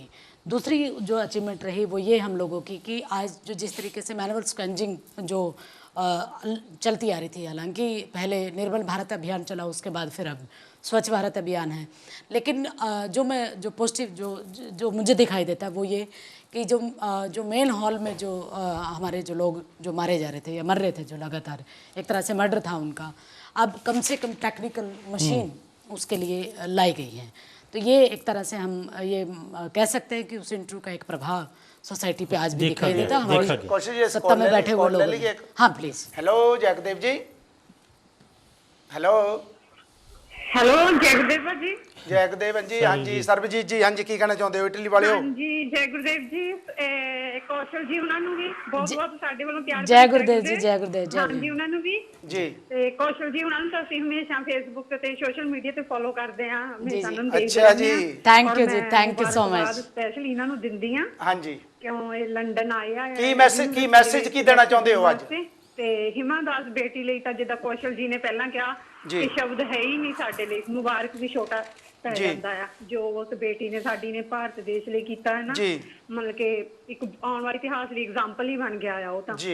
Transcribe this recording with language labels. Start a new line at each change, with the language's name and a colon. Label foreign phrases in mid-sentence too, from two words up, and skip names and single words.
Hindi: दूसरी जो अचीवमेंट रही वो ये हम लोगों की कि आज जो जिस तरीके से
English: manual scavenging
Hindi: जो चलती आ रही थी, हालांकि पहले निर्मल भारत अभियान चला, उसके बाद फिर अब स्वच्छ भारत अभियान है, लेकिन जो पॉजिटिव जो मुझे दिखाई देता है वो ये कि जो
English: man hole
Hindi: में जो हमारे जो लोग जो मारे जा रहे थे या मर रहे थे, जो लगातार एक तरह से मर्डर था उनका, अब कम से कम
English: technical machine
Hindi: उसके लिए लाई गई है। तो ये एक तरह से हम ये कह सकते हैं कि उस इंटरव्यू का एक प्रभाव सोसाइटी पे आज भी दिखाई देता है। हमारी सत्ता में बैठे हुए लोग। हाँ प्लीज। हेलो जगदेव जी। हेलो हेलो जय गुरुदेव जी। जय गुरुदेव जी। हाँ जी ਸਰਬਜੀਤ ਜੀ। हाँ जी की कहना चाहते हो इटली वाले हो? हाँ जी जय गुरुदेव जी।
Punjabi: कौशल जी ਉਹਨਾਂ ਨੂੰ ਵੀ ਬਹੁਤ ਬਹੁਤ ਸਾਡੇ ਵੱਲੋਂ ਪਿਆਰ
Hindi: जय गुरुदेव जी। जय गुरुदेव। जय
Punjabi: ਹਾਂ ਜੀ ਉਹਨਾਂ ਨੂੰ ਵੀ ਜੀ। ਤੇ ਕੌਸ਼ਲ ਜੀ ਉਹਨਾਂ ਨੂੰ ਤਾਂ ਅਸੀਂ ਹਮੇਸ਼ਾ ਫੇਸਬੁੱਕ ਤੇ
English: social media
Punjabi: ਤੇ ਫੋਲੋ ਕਰਦੇ ਆਂ, ਹਮੇਸ਼ਾ ਉਹਨਾਂ ਨੂੰ ਦੇਖਦੇ ਅੱਛਾ ਜੀ।
English: Thank you जी, thank you so much।
Punjabi: ਸਪੈਸ਼ਲ ਇਹਨਾਂ ਨੂੰ ਦਿੰਦੀ ਆ
Hindi: हाँ जी।
Punjabi: ਕਿਉਂ ਇਹ ਲੰਡਨ ਆਏ ਆ। ਕੀ ਮੈਸੇਜ ਕੀ ਦੇਣਾ ਚਾਹੁੰਦੇ ਹੋ ਅੱਜ? ਤੇ ਹਿਮਾ ਦਾਸ ਬੇਟੀ ਲਈ ਤਾਂ ਜਿੱਦਾਂ ਕੌਸ਼ਲ ਜੀ ਨੇ ਪਹਿਲਾਂ ਕਿਹਾ ਜੀ। ਕਿ ਸ਼ਬਦ ਹੈ ਹੀ ਨਹੀਂ ਸਾਡੇ ਲਈ। ਮੁਬਾਰਕ ਵੀ ਛੋਟਾ ਪੈ ਜਾਂਦਾ ਆ ਜੋ ਉਸ ਬੇਟੀ ਨੇ ਸਾਡੀ ਨੇ ਭਾਰਤ ਦੇਸ਼ ਲਈ ਕੀਤਾ ਹੈ ਨਾ, ਮਤਲਬ ਕਿ ਇੱਕ ਆਉਣ ਵਾਲੇ ਇਤਿਹਾਸ ਲਈ ਐਗਜ਼ਾਮਪਲ ਹੀ ਬਣ ਗਿਆ ਆ ਉਹ ਤਾਂ ਜੀ।